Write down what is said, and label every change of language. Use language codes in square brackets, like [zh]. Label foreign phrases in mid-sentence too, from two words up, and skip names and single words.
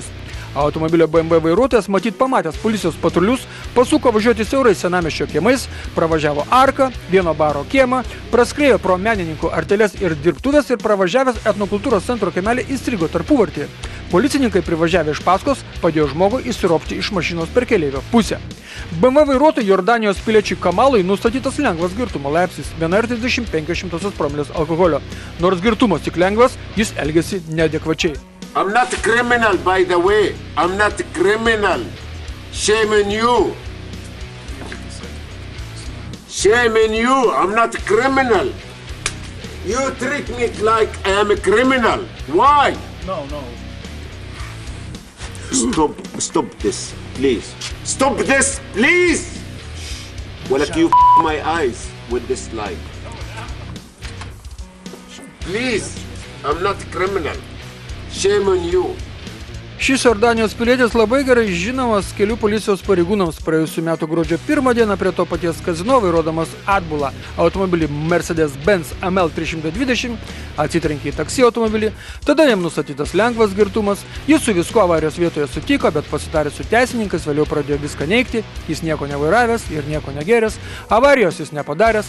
[lt] Automobilio BMW vairuotojas, matyt pamatęs policijos patrulius, pasuko važiuoti siaurais senamiesčio kiemais, pravažiavo arką, vieno baro kiemą, praskriejo pro menininkų arteles ir dirbtuvės ir pravažiavęs etnokultūros centro kiemelį įstrigo tarpuvartyje. Policininkai privažiavę iš paskos padėjo žmogui įsiropti iš mašinos per keleivio pusę. BMW vairuotojui Jordanijos piliečiui Kamalui nustatytas lengvas girtumo laipsnis 1,35 promilės alkoholio. Nors girtumas tik lengvas, jis elgiasi neadekvačiai. [en] I'm not a criminal, by the way. I'm not a criminal. Shame on you. Shame on you. I'm not a criminal. You treat me like I am a criminal. Why? No. Stop this, please. Stop this, please. Well, like you my eyes with this light. Please. I'm not a criminal. Shame on you. [lt] Šis Jordanijos pilietis labai gerai žinomas kelių policijos pareigūnams. Praėjusių metų gruodžio 1 dieną prie to paties kazino vairuodamas Atbulą automobilį Mercedes-Benz AML 320 atsitrenkė į taksi automobilį, tada jam nustatytas lengvas girtumas, jis su viskuo avarijos vietoje sutiko, bet pasitarė su teisininkas, vėliau pradėjo viską neigti, jis nieko nevairavęs ir nieko negeręs, avarijos jis nepadaręs.